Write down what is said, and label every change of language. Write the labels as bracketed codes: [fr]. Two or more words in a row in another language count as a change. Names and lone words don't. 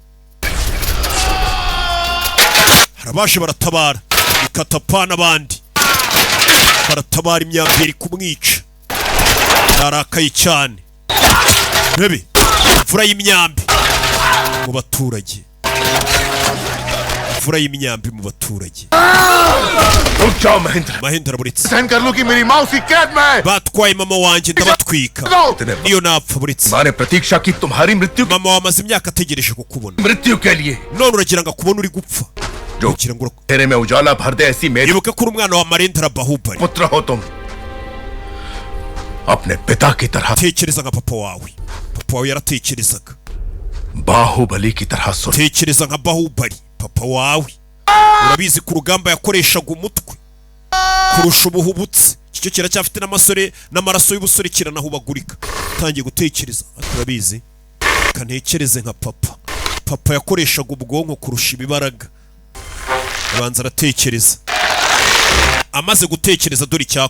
[rw] harabashe baratabara Katappa n'abandi baratabara imyambi iri kumwica narakaye cyane bebe imvura y'imyambi mu baturage imvura y'imyambi mu baturage [hi] रुक जाओ महेंद्र [rw] Mahindra buritse [hi] सहन कर लो कि मेरी माँ उसी कैद में है [rw] batwaye mama wanjye ndabatwika niyo napfa buritse [hi] माँ ने प्रतीक्षा की तुम्हारी मृत्यु [rw] mama wamaze imyaka ategereje kukubona [hi] मृत्यु के लिए [rw] none uragira ngo akubone uri gupfa [hi] जो तेरे में उजाला भर दे ऐसी मेरी [rw] ibuka ko uri umwana wa Narendra Bahubali [hi] पुत्र हो तुम अपने पिता की तरह [rw] tekereza nka papa wawe yaratekerezaga [hi] बाहुबली की तरह सुन [rw] tekereza nka Bahubali papa wawe urabizi ku rugamba yakoreshaga umutwe kurusha ubuhubutse icyo kiracyafite n'amaraso y'ubusore kiranahubagurika utangiye gutekereza urabizi kantekereze nka papa yakoreshaga ubwonko kurusha ibibaraga abanza aratekereza amaze gutekereza dore